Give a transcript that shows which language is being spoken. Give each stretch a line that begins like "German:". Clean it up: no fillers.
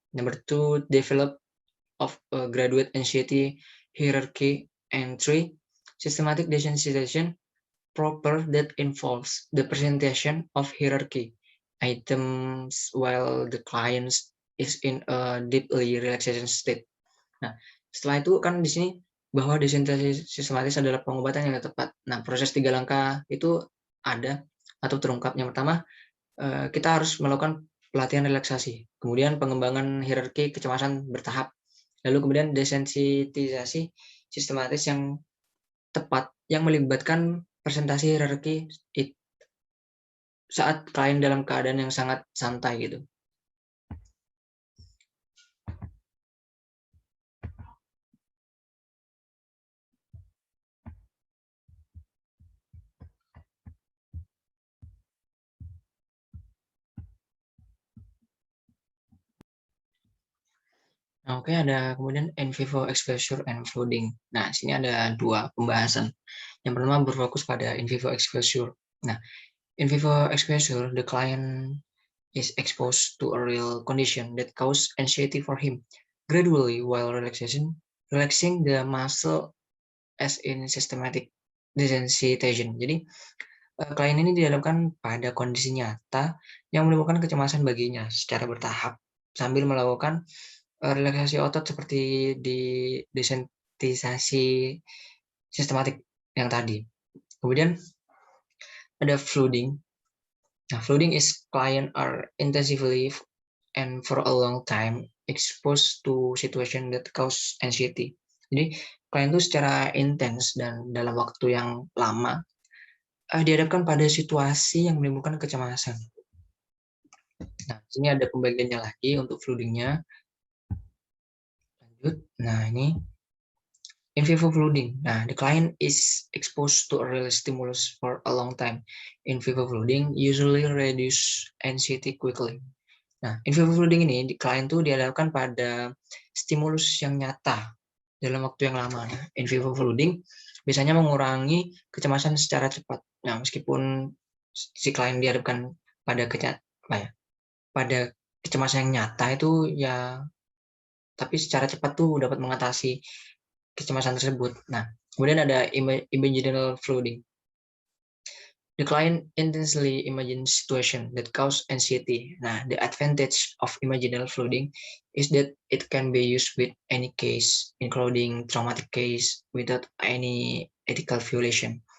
English: Number 2, develop of a graduate anxiety hierarchy. And 3, systematic desensitization proper that involves the presentation of hierarchy items while the clients is in a deeply relaxation state.
Indonesian: Nah, setelah itu kan di sini bahwa desensitisasi sistematis adalah pengobatan yang tepat. Nah, proses 3 langkah itu ada atau terungkap. Yang pertama, kita harus melakukan pelatihan relaksasi, kemudian pengembangan hierarki kecemasan bertahap, lalu kemudian desensitisasi sistematis yang tepat yang melibatkan presentasi hierarki saat klien dalam keadaan yang sangat santai gitu. Nah, oke, ada kemudian
English: in vivo exposure and flooding.
Indonesian: Nah, sini ada 2 pembahasan. Yang pertama berfokus pada in vivo exposure.
English: Nah, in vivo exposure, the client is exposed to a real condition that cause anxiety for him gradually while relaxing the muscle as in systematic desensitization.
Indonesian: Jadi, klien ini dihadapkan pada kondisi nyata yang menimbulkan kecemasan baginya secara bertahap sambil melakukan relaksasi otot seperti di desensitisasi sistematik yang tadi. Kemudian ada flooding.
English: Nah, flooding is client are intensively and for a long time exposed to situation that cause anxiety.
Indonesian: Jadi klien itu secara intens dan dalam waktu yang lama dihadapkan pada situasi yang menimbulkan kecemasan. Nah, sini ada pembagiannya lagi untuk floodingnya. Lanjut. Nah, ini in vivo flooding.
English: Nah, the client is exposed to a real stimulus for a long time. In vivo flooding usually reduce anxiety quickly.
Indonesian: Nah, in vivo flooding ini, klien tuh dihadapkan pada stimulus yang nyata dalam waktu yang lama. Nah, in vivo flooding biasanya mengurangi kecemasan secara cepat. Nah, meskipun si klien dihadapkan pada pada kecemasan yang nyata itu ya, tapi secara cepat tuh dapat mengatasi kecemasan tersebut. Nah, kemudian ada imaginal flooding.
English: The client intensely imagines situation that cause anxiety. Nah, the advantage of imaginal flooding is that it can be used with any case, including traumatic case, without any ethical violation.